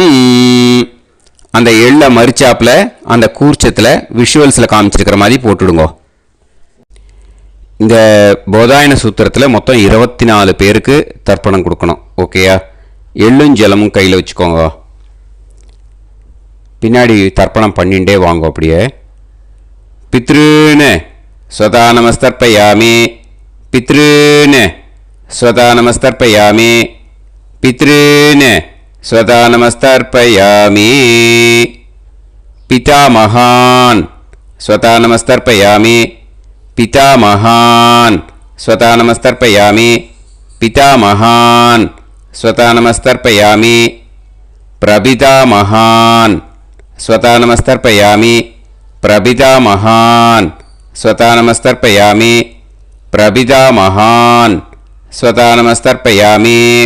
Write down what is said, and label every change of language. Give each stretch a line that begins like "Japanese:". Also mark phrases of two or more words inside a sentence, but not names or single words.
Tamil: அந்த எள்ளை மரிச்சாப்பில் அந்த கூர்ச்சத்தில் விஷுவல்ஸில் காமிச்சிருக்கிற மாதிரி போட்டுடுங்க. இந்த போதாயன சூத்திரத்தில் மொத்தம் 24 பேருக்கு தர்ப்பணம் கொடுக்கணும். ஓகேயா? எள்ளும் ஜலமும் கையில் வச்சுக்கோங்க. பின்னாடி தர்ப்பணம் பண்ணிண்டே வாங்க.
Sanskrit: அப்படியே पितॄन् स्वधा नमस्तर्पयामि पितॄन् स्वधा नमस्तर्पयामि पितॄन् स्वधा नमस्तर्पयामि, பித்ருன்னு ஸ்வதா நமஸ்தர்ப்பயாமி, पितामहान् स्वधा नमस्तर्पयामि, पितामहान् स्वता नमस्तर्पयामि, पितामहान् स्वता नमस्तर्पयामि, प्रपितामहान् स्वता नमस्तर्पयामि, प्रपितामहान् स्वता नमस्तर्पयामि, प्रपितामहान् स्वता नमस्तर्पयामि,